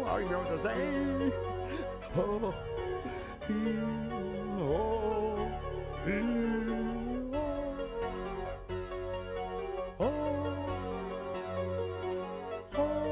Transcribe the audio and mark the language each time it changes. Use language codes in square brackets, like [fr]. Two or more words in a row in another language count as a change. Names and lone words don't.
[en] I know what to say. Ho, hee, ho, hee, ho, ho, ho.